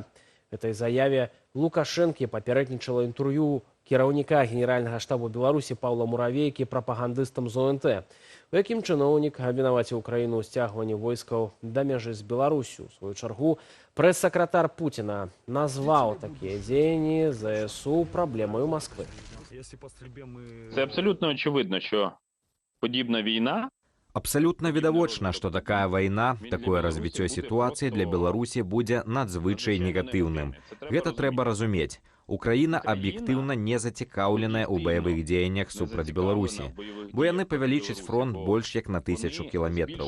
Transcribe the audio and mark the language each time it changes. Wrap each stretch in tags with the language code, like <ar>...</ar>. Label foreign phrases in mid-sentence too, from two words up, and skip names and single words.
<be>Этой заяве Лукашэнкі папярэднічала інтэрв'ю кіраўніка Генеральнага штабу Беларусі Паўла Муравейкі прапагандыстам з ОНТ, у якім чыноўнік абвінаваціў Украіну ў сцягванні войскаў да мяжы з Беларусю. У сваю чаргу прэс-сакратар Пуціна назваў такія дзеянні ЗСУ праблемою Москвы.</be> <uk>Це абсолютно очевидно, що подібна війна</uk> <be>Абсалютна відавочна, што такая вайна, такое развіццё сітуацыі для Беларусі будзе надзвычай негатыўным. Гэта трэба разумець. Украіна аб'ектыўна не зацікаўленая ў баявых дзеяннях супраць Беларусі, бо яны павялічаць фронт больш як на 1000 кіламетраў.</be>